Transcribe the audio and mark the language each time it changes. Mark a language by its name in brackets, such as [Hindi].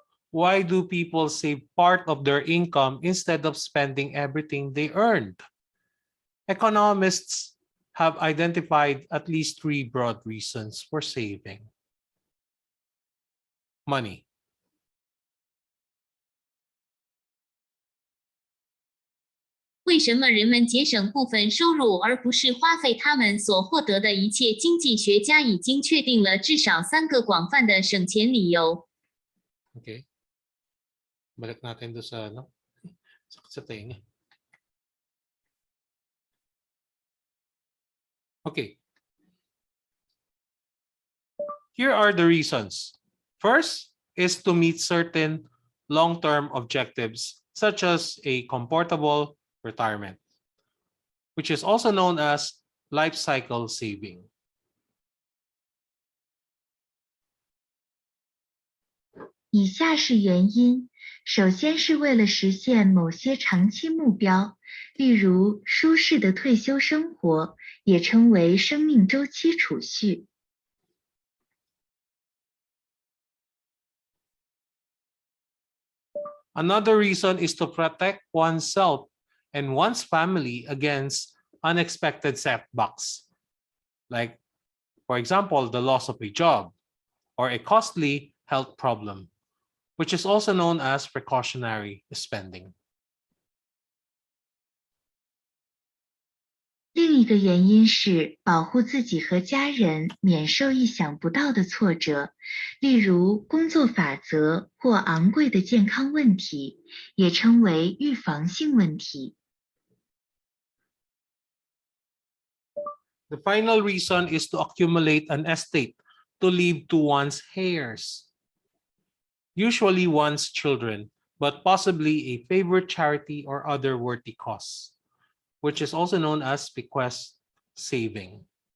[English] Why do people save part of their income instead of spending everything they earned? Economists have identified at least three broad reasons for saving money. [Chinese] 为什么人们节省部分收入而不是花费他们所获得的一切？经济学家已经确定了至少3个广泛的省钱理由。 [Filipino] Okay. Balik natin do sa ano. Sakit sa tenga. [English] Okay. Here are the reasons. First is to meet certain long-term objectives, such as a comfortable retirement, which is also known as life cycle saving. [Chinese] 以下是原因：首先是为了实现某些长期目标，例如舒适的退休生活，也称为生命周期储蓄。 [English] Another reason is to protect oneself and one's family against unexpected setbacks, like, for example, the loss of a job or a costly health problem, which is also known as precautionary spending. [Chinese] 另一个原因是保护自己和家人免受意想不到的挫折，例如工作法则或昂贵的健康问题，也称为预防性问题。 [English] The final reason is to accumulate an estate to leave to one's heirs, usually one's children, but possibly a favorite charity or other worthy cause, which is also known as bequest saving.